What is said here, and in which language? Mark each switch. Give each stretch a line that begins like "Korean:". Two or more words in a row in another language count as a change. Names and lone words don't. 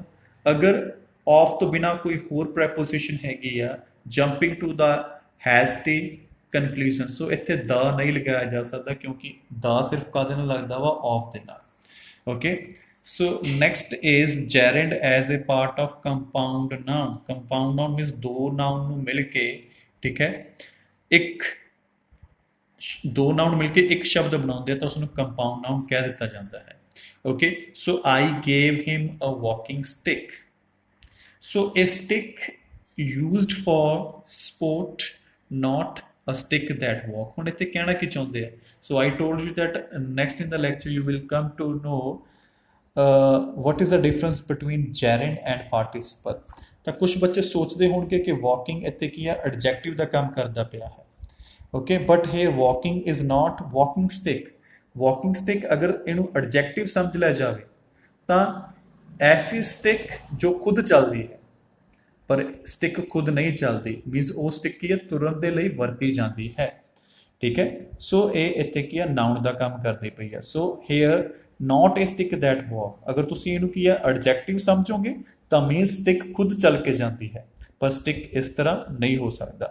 Punjabi: ਅਗਰ ਔਫ ਤੋ ਬਿਨਾ ਕੋਈ ਹੋਰ ਪ੍ਰੈਪੋਜ਼ੀਸ਼ਨ ਹੈਗੀ ਆ,
English: jumping to the has conclusion,
Punjabi: ਸੋ ਇੱਥੇ ਦ ਨਹੀਂ ਲਗਾਇਆ ਜਾ ਸਕਦਾ ਕਿਉਂਕਿ ਦ ਸਿਰਫ਼ ਕਾਹਦੇ ਨਾਲ ਲੱਗਦਾ ਵਾ, ਔਫ ਦੇ ਨਾਲ।
English: Okay, so next is gerund as a part of compound noun. compound noun means
Punjabi: ਦੋ ਨਾਊਨ ਨੂੰ ਮਿਲ ਕੇ, ਠੀਕ ਹੈ, ਇੱਕ ਦੋ ਨਾਊਨ ਮਿਲਕੇ ਇੱਕ ਸ਼ਬਦ ਬਣਾਤੇ ਹੈਂ ਤੋ ਉਸਨੂੰ
English: compound noun
Punjabi: ਕਹਿ ਦਿੱਤਾ ਜਾਤਾ ਹੈ।
English: Okay, so I gave him a walking stick. So a stick used for sport, not a stick that walk।
Punjabi: ਹੁਣ ਇੱਥੇ ਕਹਿਣਾ ਕੀ ਚਾਹੁੰਦੇ ਆ,
English: so I told you that next in the lecture you will come to know what is the difference between gerund and participle।
Punjabi: ਤਾਂ ਕੁਝ ਬੱਚੇ ਸੋਚਦੇ ਹੋਣਗੇ ਕਿ walking ਇੱਥੇ ਕੀ ਆ, adjective ਦਾ ਕੰਮ ਕਰਦਾ ਪਿਆ ਹੈ।
English: okay, but here walking is not walking stick। walking stick
Punjabi: ਅਗਰ ਇਹਨੂੰ adjective ਸਮਝ ਲਿਆ ਜਾਵੇ ਤਾਂ ਐਸੀ stick ਜੋ ਖੁਦ ਚੱਲਦੀ ਹੈ, ਪਰ ਸਟਿਕ ਖ਼ੁਦ ਨਹੀਂ ਚਲਤੀ, ਮੀਨਸ ਵੋ ਸਟਿਕ ਕੀ ਹੈ ਤੁਰਨ ਕੇ ਲਿਏ ਵਰਤੀ ਜਾਤੀ ਹੈ। ਠੀਕ ਹੈ। ਸੋ ਯੇ ਇੱਥੇ ਕੀ ਹੈ ਨਾਊਨ ਕਾ ਕਾਮ ਕਰਤੀ ਪਈ ਹੈ।
English: So here not a stick that walk,
Punjabi: ਅਗਰ ਤੁਸੀਂ ਇਹਨੂੰ ਕੀ ਹੈ ਐਡਜੈਕਟਿਵ ਸਮਝੋਗੇ ਤੋ ਮੀਨ ਸਟਿਕ ਖ਼ੁਦ ਚੱਲ ਕੇ ਜਾਤੀ ਹੈ, ਪਰ ਸਟਿਕ ਇਸ ਤਰਹ ਨਹੀਂ ਹੋ ਸਕਤਾ।